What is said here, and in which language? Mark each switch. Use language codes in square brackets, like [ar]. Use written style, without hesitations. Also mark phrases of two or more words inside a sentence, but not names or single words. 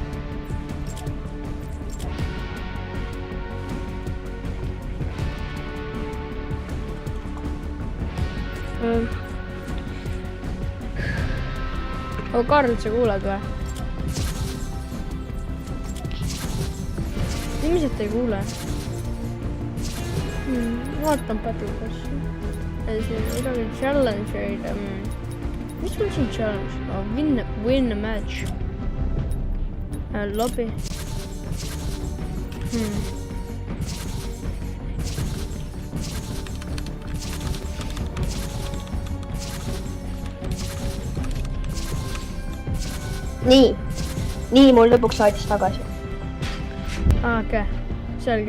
[et] Karl, sa kuuled või? Ilmselt ei kuule. Vaatan Battle Passi. Siin midagi challenge'id. Mis on siin challenge? [en] Win a match. [et] Lobby. Nii, mul lõpuks laadis tagasi. Okei, selge.